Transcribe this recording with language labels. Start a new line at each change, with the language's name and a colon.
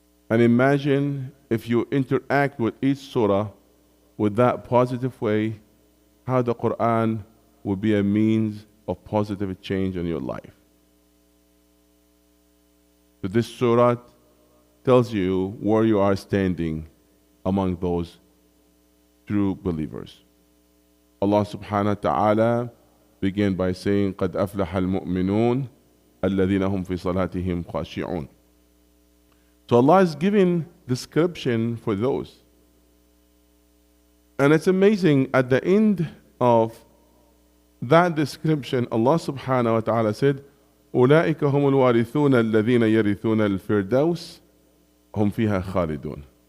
English: And imagine if you interact with each surah with that positive way, how the Quran will be a means of positive change in your life. So this surah tells you where you are standing among those true believers. Allah subhanahu wa ta'ala began by saying,
Arabic: قَدْ أَفْلَحَ الْمُؤْمِنُونَ الَّذِينَ هُمْ فِي صَلَاتِهِمْ خَاشِعُونَ.
English: So Allah is giving description for those. And it's amazing, at the end of that description, Allah subhanahu wa ta'ala said,
Arabic: أُولَٰئِكَ هُمُ الْوَارِثُونَ الَّذِينَ يَرِثُونَ الْفِرْدَوْسَ هُمْ فِيهَا خَالِدُونَ.